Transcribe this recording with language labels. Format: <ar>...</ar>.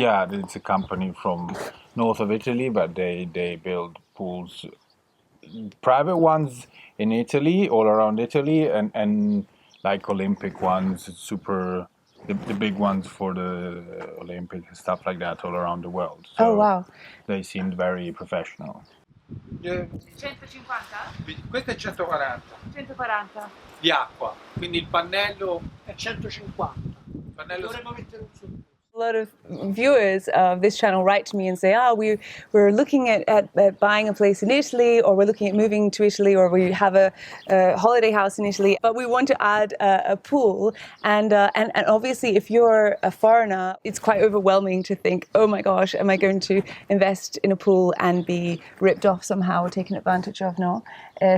<en>Yeah, it's a company from north of Italy, but they build pools, private ones in Italy, all around Italy, and like Olympic ones, super the big ones for the Olympics and stuff like that all around the world. So Oh, wow. they seemed very professional. 150?</en> <it>Questo è 140 140. di acqua, quindi il pannello è 150. Dovremmo mettere un su.</it> <en>A lot of viewers of this channel write to me and say, we're looking at buying a place in Italy, or we're looking at moving to Italy, or we have a holiday house in Italy, but we want to add a pool. And obviously, if you're a foreigner, it's quite overwhelming to think, oh my gosh, am I going to invest in a pool and be ripped off somehow or taken advantage of? No.</en>